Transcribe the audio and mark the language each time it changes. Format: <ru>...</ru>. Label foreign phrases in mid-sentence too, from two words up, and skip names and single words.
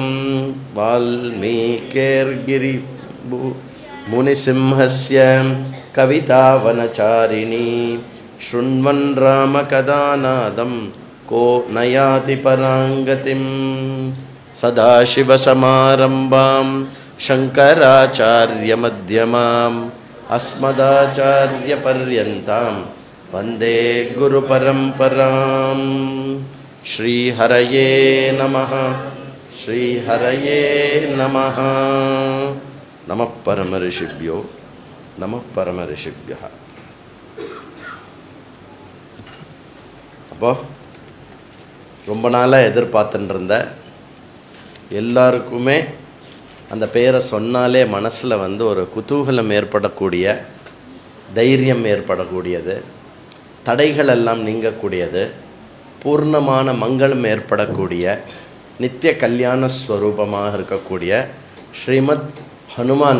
<sa>वाल्मीकिर्गिरि मुनिसिंहस्य कवितावनचारिणी शृण्वन् रामकथानादं को नयाति पराङ्गतिं सदाशिवसमारम्भां शङ्कराचार्यमध्यमाम् अस्मदाचार्यपर्यन्तां वन्दे गुरुपरम्परां. श्रीहरये नमः. श्रीहरये नमः. नमः परमऋषिभ्यो नमः परमऋषिभ्यः.</sa> <ta>அப்போ ரொம்ப நாளாக எதிர்பார்த்துட்டு இருந்த எல்லாருக்குமே அந்த பெயரை சொன்னாலே மனசில் வந்து ஒரு குதூகலம் ஏற்படக்கூடிய, தைரியம் ஏற்படக்கூடியது, தடைகள் எல்லாம் நீங்கக்கூடியது, பூர்ணமான மங்களம் ஏற்படக்கூடிய, நித்திய கல்யாண ஸ்வரூபமாக இருக்கக்கூடிய ஸ்ரீமத் ஹனுமான்.</ta>